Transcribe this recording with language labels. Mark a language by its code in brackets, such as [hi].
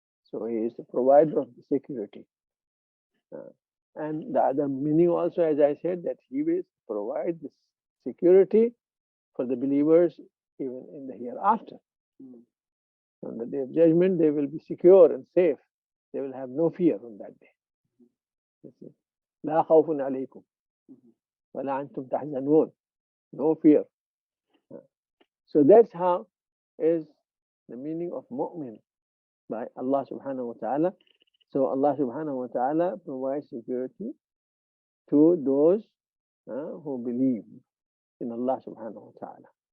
[en] So he is the provider of the security. And the other meaning also, as I said, that he will provide this security for the believers even in the hereafter. On the day of judgment, they will be secure and safe. They will have no fear on that day. [ar] لا خوف عليكم ولا أنتم تحزنون. [en] No fear. So that's how is the meaning of mu'min by Allah subhanahu wa ta'ala. So Allah subhanahu wa ta'ala provides security to those who believe in Allah subhanahu wa ta'ala.